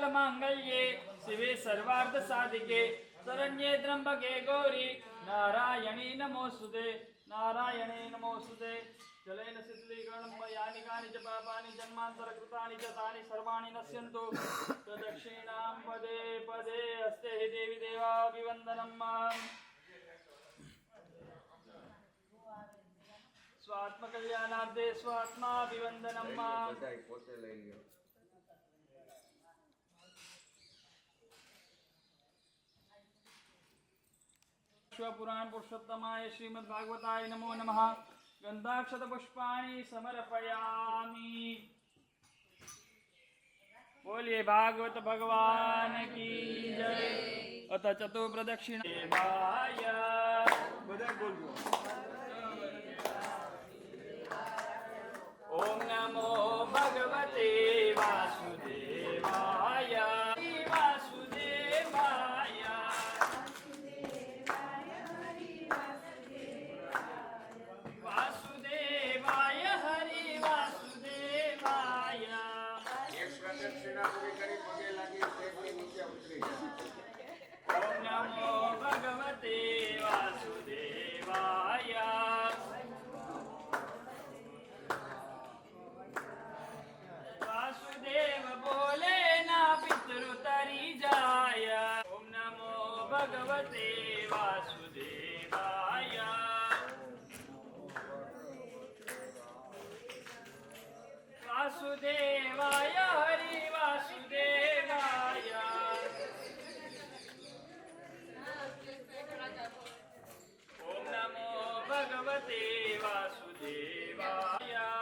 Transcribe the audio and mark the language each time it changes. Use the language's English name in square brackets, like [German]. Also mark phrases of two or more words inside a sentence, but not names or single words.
[Sanskrit] मांगल्ये शिवे सर्वार्थ साधिके शरण्ये त्र्यंबके गौरी नारायणी नमोस्तुते नारायणे नमोस्तुते जलेन शीतलीकरणं मयानि कानि च पापानि जन्मान्तरकृतानि च तानि सर्वाणि नश्यन्तु प्रदक्षिणां पदे पदे हस्ते हि देवी देवाभिवन्दनम् स्वात्मकल्याणार्थे स्वात्माभिवन्दनम् [Gujarati] બધા પોતે લઈ લ્યો [Sanskrit] पुराण पुरुषोत्तमाय श्रीमद्भागवताय नमो नमः गन्धाक्षत पुष्पाणि समर्पयामि [Hindi] बोलिए भागवत भगवान की जय [Sanskrit] अथ चतुर्प्रदक्षिण देवाय [Hindi] बधाई बोलो [Sanskrit] ओम नमो भगवते वासुदेवाय वासुदेवाय वासुदेवाय हरि वासुदेवाय [Gujarati] એક પ્રદક્ષિણા પૂરી કરી પગે લાગી સ્ટેજની નીચે ઉતરી જાય [Sanskrit] ओम नमो भगवते वासुदेवाय वासुदेव [Gujarati] બોલે ના પિતૃતરી જાય [Sanskrit] ओम नमो भगवते वासुदेवाय वासुदेवाय हरि वासुदेवाय ओम नमो भगवते वासुदेवाय